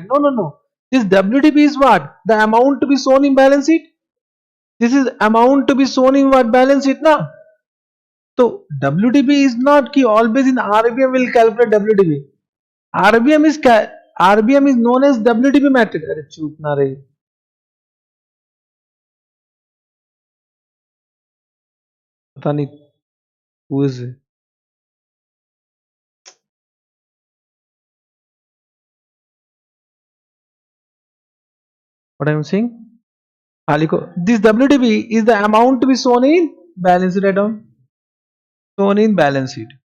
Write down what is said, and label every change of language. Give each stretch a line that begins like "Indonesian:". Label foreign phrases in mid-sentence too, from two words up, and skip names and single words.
English: No, no, no. This WDB is what? The amount to be shown in balance sheet. This is amount to be shown in what? Balance sheet na. So WDB is not ki always in RBM will calculate WDB. RBM is known as WDB method.
Hindi: अरे चुप ना रे. पता नहीं
English: who is it? What I am saying? This WDB is the amount to be shown in balance sheet. Write down. Shown in balance sheet.